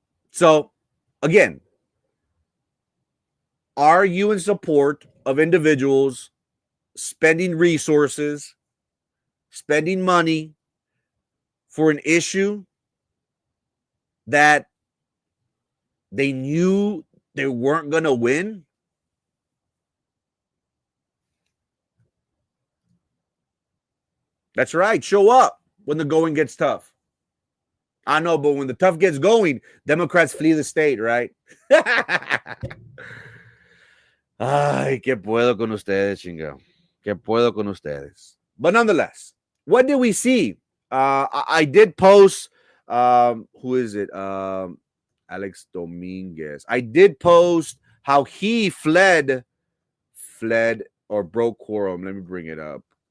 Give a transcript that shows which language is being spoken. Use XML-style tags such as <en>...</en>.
<en>So, again, are you in support of individuals spending resources, spending money for an issue that they knew they weren't going to win? That's right. Show up when the going gets tough. I know, but when the tough gets going, Democrats flee the state, right?</en> <es>Ay, ¿qué puedo con ustedes, chingado? ¿Qué puedo con ustedes?</es> <en>But nonetheless, what did we see? I did post, who is it? Alex Dominguez. I did post how he fled or broke quorum. Let me bring it up.</en>